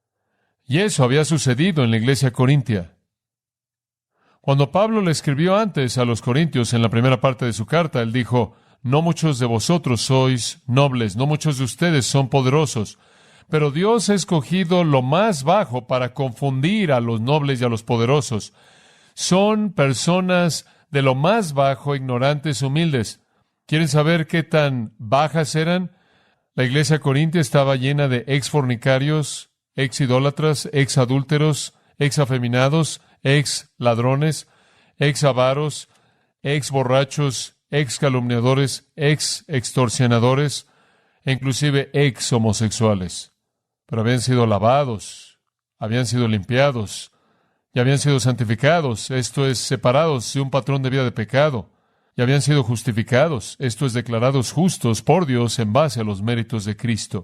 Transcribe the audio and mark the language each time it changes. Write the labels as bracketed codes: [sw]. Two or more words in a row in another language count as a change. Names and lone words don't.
[es] Y eso había sucedido en la iglesia corintia. Cuando Pablo le escribió antes a los corintios en la primera parte de su carta, él dijo, no muchos de vosotros sois nobles, no muchos de ustedes son poderosos, pero Dios ha escogido lo más bajo para confundir a los nobles y a los poderosos. Son personas de lo más bajo, ignorantes, humildes. ¿Quieren saber qué tan bajas eran? La iglesia corintia estaba llena de ex-fornicarios, ex-idólatras, ex-adúlteros, ex-afeminados, ex-ladrones, ex-avaros, ex-borrachos, ex-calumniadores, ex-extorsionadores, e inclusive ex-homosexuales. Pero habían sido lavados, habían sido limpiados y habían sido santificados, esto es, separados de un patrón de vida de pecado, y habían sido justificados, esto es, declarados justos por Dios en base a los méritos de Cristo.